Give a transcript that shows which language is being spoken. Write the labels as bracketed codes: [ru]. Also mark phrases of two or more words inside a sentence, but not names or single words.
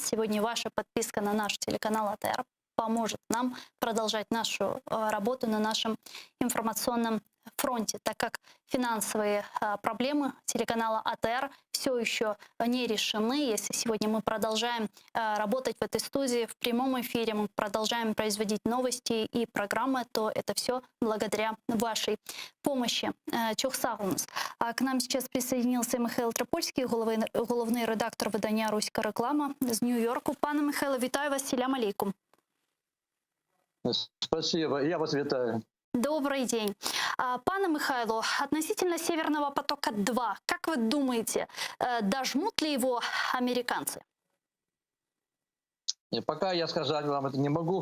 [ru] Сегодня ваша подписка на наш телеканал АТР поможет нам продолжать нашу работу на нашем информационном фронте, так как финансовые проблемы телеканала АТР все еще не решены. Если сегодня мы продолжаем работать в этой студии в прямом эфире, мы продолжаем производить новости и программы, то это все благодаря вашей помощи. [uk] Чохсагунс. К нам сейчас присоединился Михайло Трипольський, головний редактор видання «Руська реклама» з Нью-Йорку. Пане Михайло, вітаю вас, [crh] селям алейкум. [ru] Спасибо, я вас витаю. Добрый день. Пане Михайло, относительно «Северного потока-2», как вы думаете, дожмут ли его американцы? Пока я сказать вам это не могу.